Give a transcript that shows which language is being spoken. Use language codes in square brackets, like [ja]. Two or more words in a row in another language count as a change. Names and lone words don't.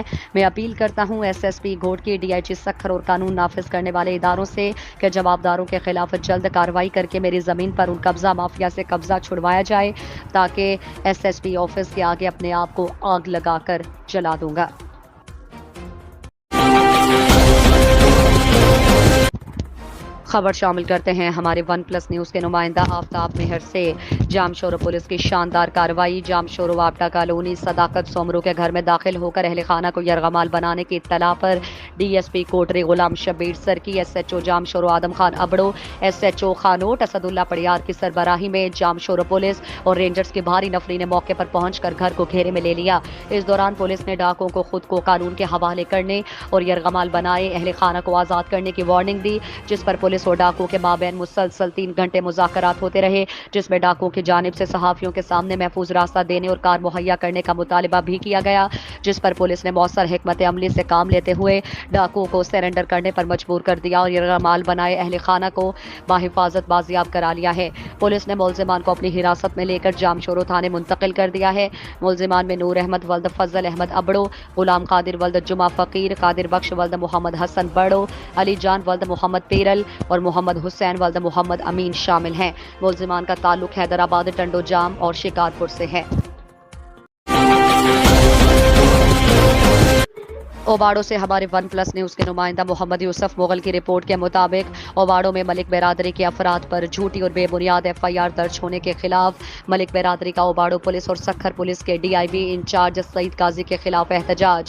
[ur] میں اپیل کرتا ہوں ایس ایس پی گھوٹکی، ڈی آئی جی سکھر اور قانون نافذ کرنے والے اداروں سے کہ جوابداروں کے خلاف جلد کارروائی کر کے میری زمین پر ان قبضہ مافیا سے قبضہ چھڑوایا جائے، تاکہ ایس ایس پی آفس کے آگے اپنے آپ کو آگ لگا کر جلا دوں گا۔ خبر شامل کرتے ہیں ہمارے ون پلس نیوز کے نمائندہ آفتاب مہر سے۔ جامشورو پولیس کی شاندار کارروائی. جامشورو واپٹا کالونی صداقت سومرو کے گھر میں داخل ہو کر اہل خانہ کو یرغمال بنانے کی اطلاع پر ڈی ایس پی کوٹری غلام شبیر سرکی، ایس ایچ او جامشورو آدم خان ابڑو، ایس ایچ او خانوٹ اسداللہ پڑیار کی سربراہی میں جامشورو پولیس اور رینجرز کی بھاری نفری نے موقع پر پہنچ کر گھر کو گھیرے میں لے لیا. اس دوران پولیس نے ڈاکوؤں کو خود کو قانون کے حوالے کرنے اور یرغمال بنائے اہل خانہ کو آزاد کرنے کی وارننگ دی، جس پر پولیس اور ڈاکوؤں کے مابین مسلسل 3 گھنٹے مذاکرات ہوتے رہے، جس میں ڈاکوؤں کی جانب سے صحافیوں کے سامنے محفوظ راستہ دینے اور کار مہیا کرنے کا مطالبہ بھی کیا گیا، جس پر پولیس نے مؤثر حکمت عملی سے کام لیتے ہوئے ڈاکوؤں کو سرینڈر کرنے پر مجبور کر دیا اور یرغمال بنائے اہل خانہ کو بحفاظت بازیاب کرا لیا ہے. پولیس نے ملزمان کو اپنی حراست میں لے کر جامشورو تھانے منتقل کر دیا ہے. ملزمان میں نور احمد ولد فضل احمد ابڑو، غلام قادر ولد جمعہ فقیر، قادر بخش ولد محمد حسن بڑو، علی جان ولد محمد پیرل اور محمد حسین ولد محمد امین شامل ہیں. ملزمان کا تعلق حیدرآباد، ٹنڈو جام اور شکارپور سے ہے. اوباڑو سے ہمارے ون پلس نیوز کے نمائندہ محمد یوسف مغل کی رپورٹ کے مطابق اوباڑو میں ملک برادری کے افراد پر جھوٹی اور بے بنیاد ایف آئی آر درج ہونے کے خلاف ملک برادری کا اوباڑو پولیس اور سکھر پولیس کے ڈی آئی وی انچارج سعید قاضی کے خلاف احتجاج.